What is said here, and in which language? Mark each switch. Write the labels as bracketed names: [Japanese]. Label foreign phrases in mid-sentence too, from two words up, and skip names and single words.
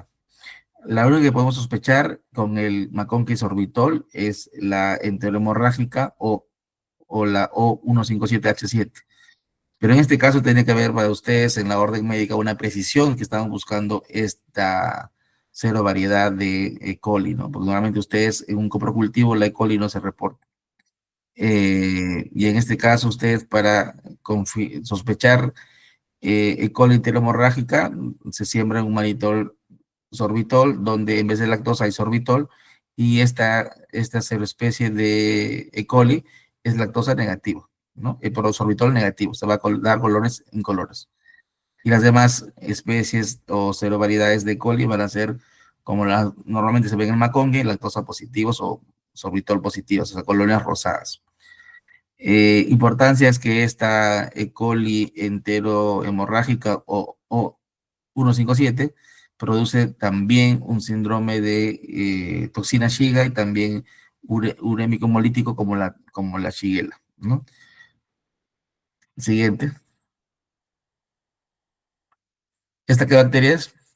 [Spanish] La única que podemos sospechar con el McConkey sorbitol es la enterohemorrágica o la O157H7. Pero en este caso tiene que haber para ustedes en la orden médica una precisión que estamos buscando esta cero variedad de E. coli, ¿no? Porque normalmente ustedes en un coprocultivo la E. coli no se reporta. Y en este caso ustedes para sospechar E. coli enterohemorrágica se siembra un manitol sorbitol, donde en vez de lactosa hay sorbitol, y esta especie de E. coli es lactosa negativa, ¿no? Pero sorbitol negativo, se va a dar colores incolores. Y las demás especies o cero variedades de E. coli van a ser como las normalmente se ven en Macongue, lactosa positivos o sorbitol positivos, o sea, colonias rosadas. Importancia es que esta E. coli enterohemorrágica o 157 produce también un síndrome de toxina Shiga y también urémico hemolítico como la Shigella, ¿no? Siguiente. ¿Esta qué bacteria es?